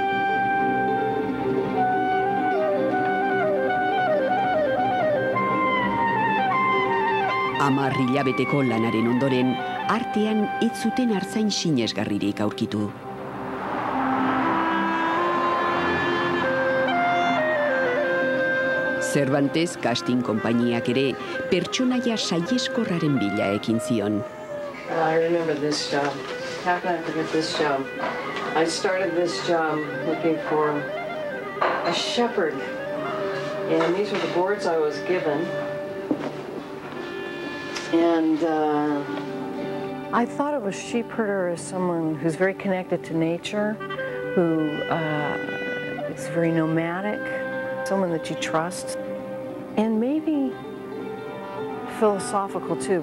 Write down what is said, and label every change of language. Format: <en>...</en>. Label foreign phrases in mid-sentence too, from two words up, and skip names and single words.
<eu>Hamar hilabeteko lanaren ondoren, artean ez zuten artzain sinesgarririk aurkitu. Cervantes casting konpainiak ere pertsonaia saieskorraren bila ekin zion.</eu> <en>I remember this job. How can I forget this job? I started this job looking for a shepherd. And these were the boards I was given. And I thought of a sheep herder as someone who's very connected to nature, who is very nomadic, someone that you trust, and maybe philosophical too.</en>